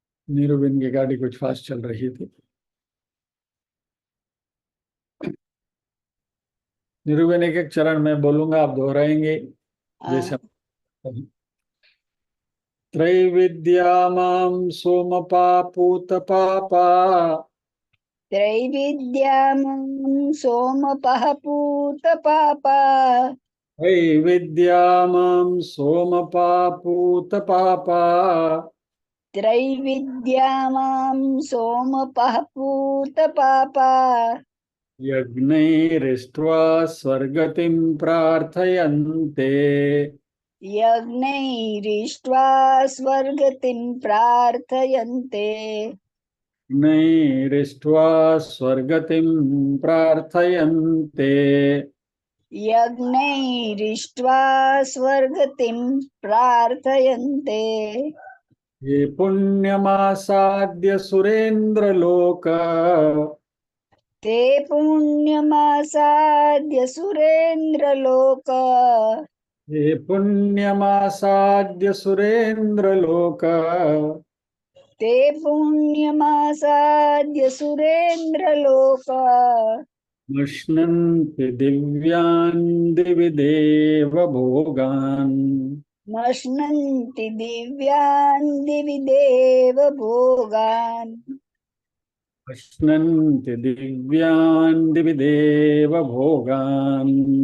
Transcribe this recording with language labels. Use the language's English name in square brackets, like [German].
[Hindi] नीरुबिन की गाड़ी कुछ फास्ट चल रही थी। नीरुबिन एक एक चरण में बोलूंगा, आप दोहराएंगे जैसे हम। [Sanskrit] त्रैविद्या मां सोमपा पूत पापा। त्रैविद्या मां सोमपः पूतपापा त्रैविद्या मां सोमपा पूत पापा। त्रैविद्या मां सोमपः पूतपापा यज्ञैरिष्ट्वा स्वर्गतिं प्रार्थयन्ते। यज्ञैरिष्ट्वा स्वर्गतिं प्रार्थयन्ते यज्ञैरिष्ट्वा स्वर्गतिं प्रार्थयन्ते। यज्ञैरिष्ट्वा स्वर्गतिं प्रार्थयन्ते ये पुण्यमासाद्य सुरेन्द्रलोक। ते पुण्यमासाद्य सुरेन्द्रलोक ये पुण्यमासाद्य सुरेन्द्रलोक। ते पुण्यमासाद्य सुरेन्द्रलोक अश्नन्ति दिव्यान् दिवि देवभोगान्। नश्नन्ति दिव्यान् दिवि देवभोगान् अश्नन्ति दिव्यान् दिवि देवभोगान्।